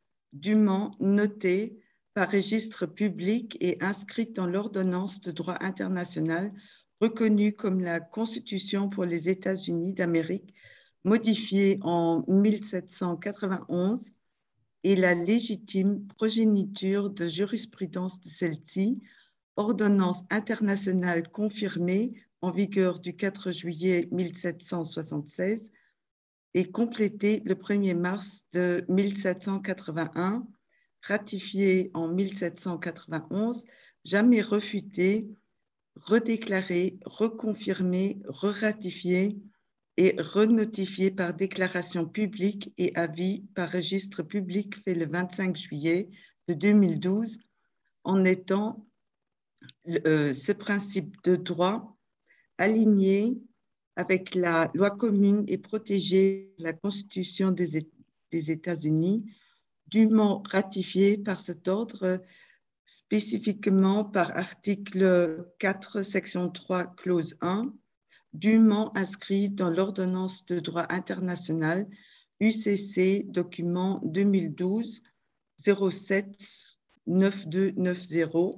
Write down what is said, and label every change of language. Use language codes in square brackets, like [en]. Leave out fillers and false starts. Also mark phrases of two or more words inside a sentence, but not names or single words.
[fr] notées par registre public et inscrites dans l'ordonnance de droit international reconnue comme la Constitution pour les États-Unis d'Amérique, modifiée en 1791, et la légitime progéniture de jurisprudence de celle-ci, ordonnance internationale confirmée en vigueur du 4 juillet 1776 et complétée le 1er mars de 1781, ratifiée en 1791, jamais refutée, redéclarée, reconfirmée, re-ratifiée et renotifiée par déclaration publique et avis par registre public fait le 25 juillet de 2012, en étant ce principe de droit aligné avec la loi commune et protégé la Constitution des États-Unis, dûment ratifié par cet ordre, spécifiquement par article 4, section 3, clause 1, dûment inscrit dans l'ordonnance de droit international UCC, document 2012 07 9290.